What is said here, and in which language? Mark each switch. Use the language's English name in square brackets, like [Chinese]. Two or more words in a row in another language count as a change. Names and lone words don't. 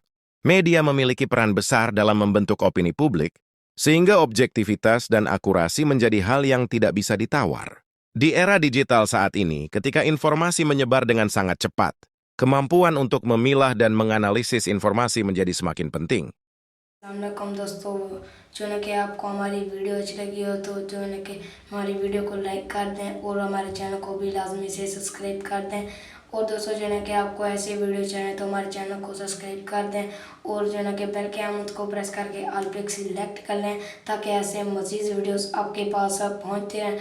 [Indonesian] Media memiliki peran besar dalam membentuk opini publik, sehingga objektivitas dan akurasi menjadi hal yang tidak bisa ditawar. Di era digital saat ini, ketika informasi menyebar dengan sangat cepat, kemampuan untuk memilah dan menganalisis informasi menjadi semakin penting. [Urdu] السلام علیکم دوستوں، جو ہے کہ آپ کو ہماری ویڈیو اچھی لگی ہو تو جو ہے کہ ہماری ویڈیو کو لائک کر دیں اور ہمارے چینل کو بھی لازمی سے سبسکرائب کر دیں. اور دوستوں جو ہے کہ آپ کو ایسے ویڈیو چاہییں تو ہمارے چینل کو سبسکرائب کر دیں اور جو ہے کہ بیل کے آئیکن کو پریس کر کے آل پے سلیکٹ کر لیں تاکہ ایسے مزید ویڈیوز آپ کے پاس پہنچتے رہیں.